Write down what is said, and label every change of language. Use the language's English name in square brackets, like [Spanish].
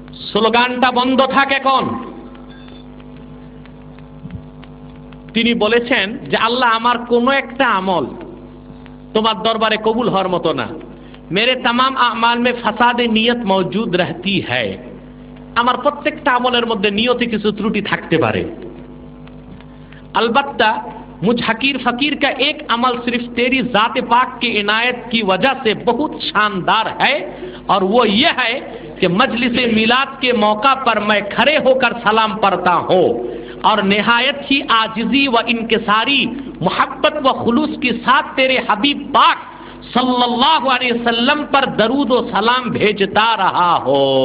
[Bangla] স্লোগানটা বন্ধ থাক এখন। তিনি বলেছেন যে আল্লাহ, আমার কোন একটা আমল তোমার দরবারে কবুল হওয়ার মতো না। [Hindi] मेरे तमाम आमाल में फसाद नियत मौजूद रहती है। [Bangla] আমার প্রত্যেকটা আমলের মধ্যে নিয়তে কিছু ত্রুটি থাকতে পারে। [Hindi] अलबत्ता मुझ हकीर फकीर का एक अमल सिर्फ तेरी जात पाक की इनायत की वजह से बहुत शानदार है, और वो ये है कि मजलिस मिलाद के मौका पर मैं खड़े होकर सलाम पढ़ता हूँ और निहायत ही आजिजी व इनकिसारी मोहब्बत व खुलूस के साथ तेरे हबीब पाक सल्लल्लाहु अलैहि वसल्लम पर दरूद व सलाम भेजता रहा हो।